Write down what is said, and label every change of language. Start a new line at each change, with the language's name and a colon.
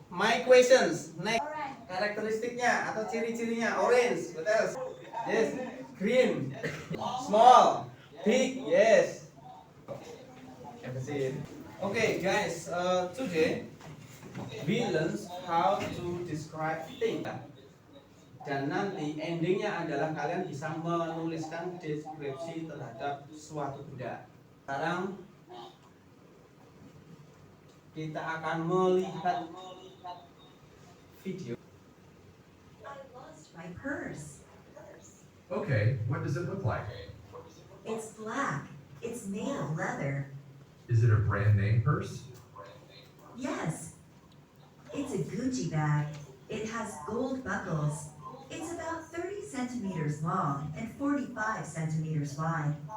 English: My questions. Next.
Indonesian: Karakteristiknya atau ciri-cirinya.
English: Orange. What else? Yes. Green. Small. Big. Yes. Okay, guys. Today we learn how to describe things.
Indonesian: Dan nanti endingnya adalah kalian bisa menuliskan deskripsi terhadap suatu benda. Sekarang kita akan melihat video.
English: I lost my purse. Okay, what does it look like? It's black. It's made of leather. Is it a brand name purse? Yes. It's a Gucci bag. It has gold buckles. It's about 30 centimeters long and 45 centimeters wide.